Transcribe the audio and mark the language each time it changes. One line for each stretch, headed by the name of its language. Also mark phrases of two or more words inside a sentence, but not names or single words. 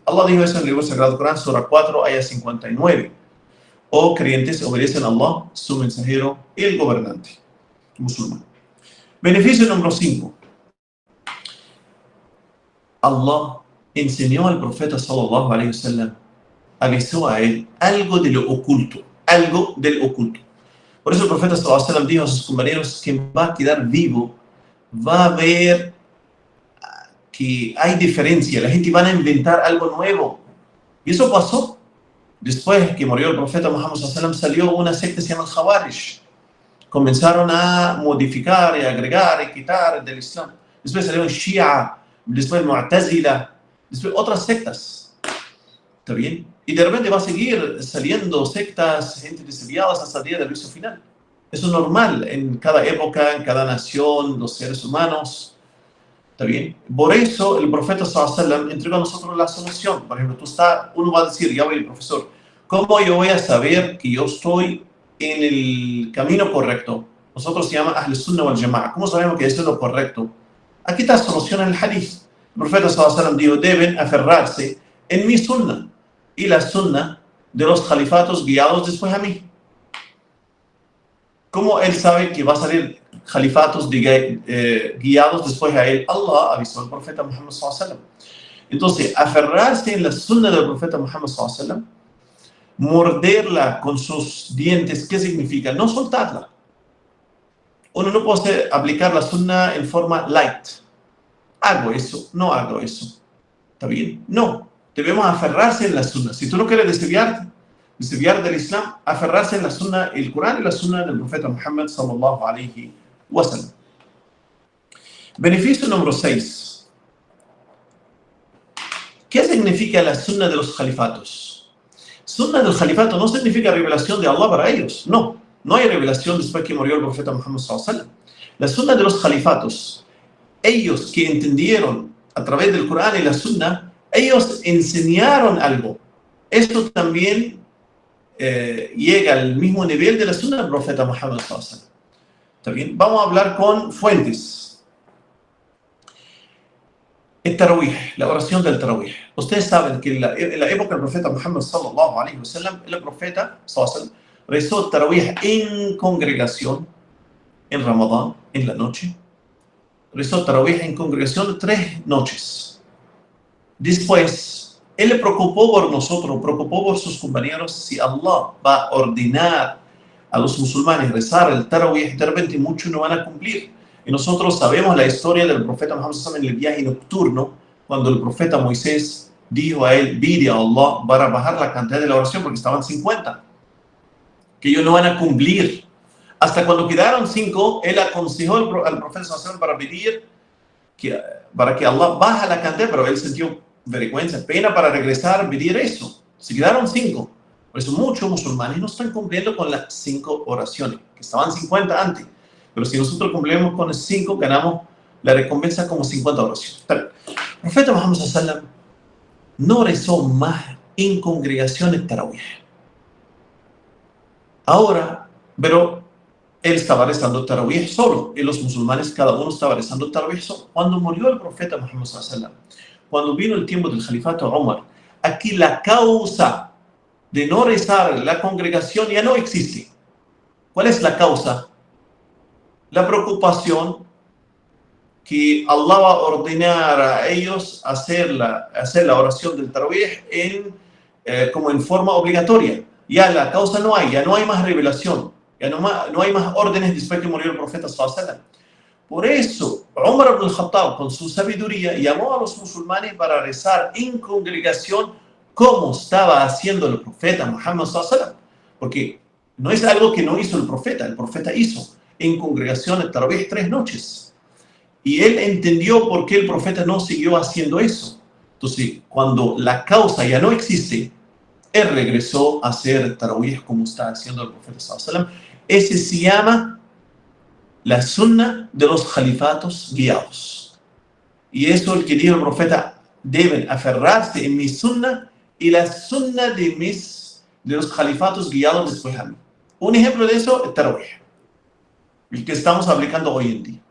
Spanish: Allah dijo eso en el libro sagrado Corán, Sura 4, ayah 59. Oh creyentes, obedecen a Allah, su mensajero y el gobernante musulmán. Beneficio número 5. Allah enseñó al profeta
Arabic: صلى الله عليه وسلم,
Spanish: avisó a él algo de lo oculto, algo del oculto. Por eso el profeta
Arabic: صلى الله عليه وسلم
Spanish: dijo a sus compañeros que va a quedar vivo, va a ver que hay diferencia, la gente va a inventar algo nuevo. Y eso pasó. Después que murió el profeta Muhammad
Arabic: صلى الله عليه وسلم,
Spanish: salió una secta que se llama Khawarij. Comenzaron a modificar y agregar y quitar del Islam. Después salieron Shia, después Mu'tazila, después otras sectas. ¿Está bien? Y de repente va a seguir saliendo sectas, gente desviadas hasta el día del juicio final. Eso es normal en cada época, en cada nación, los seres humanos. ¿Está bien? Por eso el profeta
Arabic: صلى الله عليه وسلم
Spanish: entregó a nosotros la solución. Por ejemplo, uno va a decir, ya voy el profesor, ¿cómo yo voy a saber que yo estoy en el camino correcto? Nosotros se llama
Arabic: أهل السنة والجماعة.
Spanish: ¿Cómo sabemos que eso es lo correcto? Aquí está la solución en el hadith. El profeta
Arabic: صلى الله عليه وسلم
Spanish: dijo, deben aferrarse en mi sunnah y la sunnah de los califatos guiados después a mí. ¿Cómo él sabe que va a salir califatos guiados después a él? Allah avisó al profeta Muhammad
Arabic: صلى الله عليه وسلم.
Spanish: Entonces, aferrarse en la sunnah del profeta Muhammad
Arabic: صلى الله عليه وسلم,
Spanish: morderla con sus dientes, ¿qué significa? No soltarla. Uno no puede aplicar la sunnah en forma light. hago eso, no hago eso. ¿Está bien? No, debemos aferrarse en la sunna. Si tú no quieres desviar del Islam, aferrarse en la sunna, el Corán y la sunna del profeta Muhammad
Arabic: صلى الله عليه وسلم.
Spanish: Beneficio número 6. ¿Qué significa la sunna de los califatos? Sunna del califato no significa revelación de Allah para ellos. No hay revelación después que murió el profeta Muhammad
Arabic: صلى الله عليه وسلم.
Spanish: La sunna de los califatos, ellos que entendieron a través del Corán y la sunna, ellos enseñaron algo. Esto también llega al mismo nivel de la sunna del profeta Muhammad
Arabic: صلى الله عليه وسلم.
Spanish: ¿Está bien? Vamos a hablar con fuentes. El tarawih, la oración del tarawih. Ustedes saben que en la época del profeta Muhammad
Arabic: صلى الله عليه وسلم,
Spanish: el profeta
Arabic: صلى الله عليه وسلم
Spanish: rezó el tarawih en congregación, en Ramadán, en la noche. Rezó el tarawih en congregación 3 noches. Después, él le preocupó por nosotros, preocupó por sus compañeros, si Allah va a ordenar a los musulmanes rezar el tarawih, de repente muchos no van a cumplir. Y nosotros sabemos la historia del profeta Muhammad
Arabic: صلى الله عليه وسلم
Spanish: en el viaje nocturno, cuando el profeta Moisés dijo a él, pide a Allah para bajar la cantidad de la oración, porque estaban 50, que ellos no van a cumplir. Hasta cuando quedaron 5, él aconsejó al profeta
Arabic: صلى الله عليه وسلم
Spanish: para pedir para que Allah baja la cantidad, pero él sintió vergüenza, pena para regresar a pedir eso. Se quedaron 5. Por eso muchos musulmanes no están cumpliendo con las 5 oraciones, que estaban 50 antes. Pero si nosotros cumplimos con 5, ganamos la recompensa como 50 oraciones. El profeta Muhammad
Arabic: صلى الله عليه وسلم
Spanish: no rezó más en congregaciones tarawih. Ahora, pero él estaba rezando tarawih solo, y los musulmanes cada uno estaba rezando tarawih solo. Cuando murió el profeta Muhammad
Arabic: صلى الله عليه وسلم,
Spanish: cuando vino el tiempo del califato Umar, aquí la causa de no rezar la congregación ya no existe. ¿Cuál es la causa? La preocupación que Allah va a ordenar a ellos hacer la oración del tarawih como en forma obligatoria. Ya la causa no hay, ya no hay más revelación, ya no hay más órdenes después que murió el profeta
Arabic: صلى الله عليه وسلم.
Spanish: Por eso, Umar ibn al-Khattab, con su sabiduría, llamó a los musulmanes para rezar en congregación como estaba haciendo el profeta Muhammad
Arabic: صلى الله عليه وسلم.
Spanish: Porque no es algo que no hizo el profeta hizo en congregación el tarawih 3 noches. Y él entendió por qué el profeta no siguió haciendo eso. Entonces, cuando la causa ya no existe, él regresó a hacer tarawih como está haciendo el profeta
Arabic: صلى الله عليه وسلم.
Spanish: Ese se llama la sunna de los califatos guiados. Y eso es el que dijo el profeta, deben aferrarse en mi sunna y la sunna de los califatos guiados después de mí. Un ejemplo de eso es tarawih, el que estamos aplicando hoy en día.